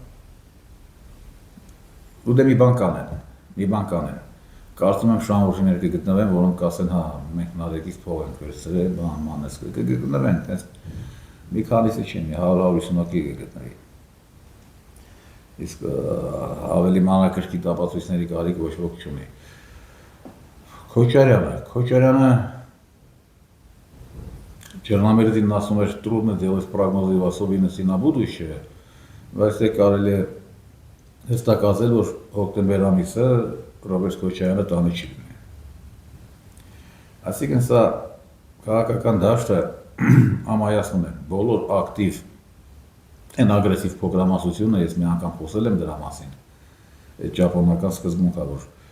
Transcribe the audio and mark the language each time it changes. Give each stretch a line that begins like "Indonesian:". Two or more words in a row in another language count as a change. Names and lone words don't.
Armenian: ու դե մի բան կանեն, կարծում եմ շահորժիներ կգտնվեն, որոնք կասեն, հա, մենք Նարեկից փող ենք վերցրել, բան մանես կգտնվեն, մի քանիսը չի, 100-150-ակի կգտնվի։ Իսկ ավելի մանրակրկիտ ապացույցների կարիք ոչ ոք չունի։ Քոչարյանը Черномырдին ասում էր
Russian: трудно делать прогнозы в особенности на будущее,
Armenian: բայց դե կարելի է հստակ ասել, որ հոկտեմբեր ամիսը Ռոբերտ Քոչարյանը տանը չի լինի։ Այսինքն սա քաղաքական դաշտը ամայացնում է բոլոր ակտիվ այն ագրեսիվ փոքրամասնությունը, ես մի անգամ խոսել եմ դրա մասին, այդ ճապոնական սկզբունքա, որ